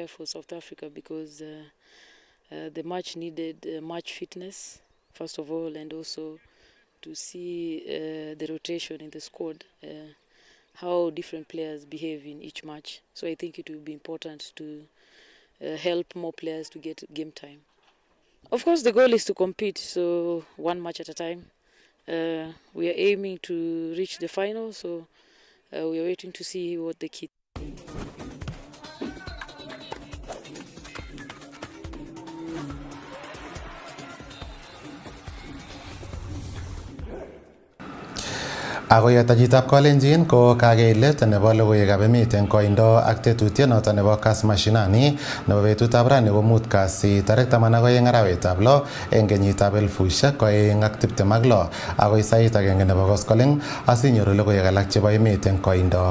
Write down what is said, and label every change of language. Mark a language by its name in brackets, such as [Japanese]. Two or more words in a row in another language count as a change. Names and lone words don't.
[English] for South Africa because the much needed match fitness, first of all, and also to see the rotation in the squad, how different players behave in each match. So I think it will be important to help more players to get game time. Of course, the goal is to compete, so one match at a time. We are aiming to reach the final, so we are waiting to see what the kit. [Kalenjin] Ako yatajitab Kalenjin ko kakeilet nebo logoiwekab emet eng koindo ak tetutiet noto nebo Kass Mashinani nebo betutab rani ko mut kasi tarik 12 arawetab 6 eng kenyitab 2026 akoi sait agenge nebo koskoleng asinyoru logoiwek alak chebo emet eng koindo.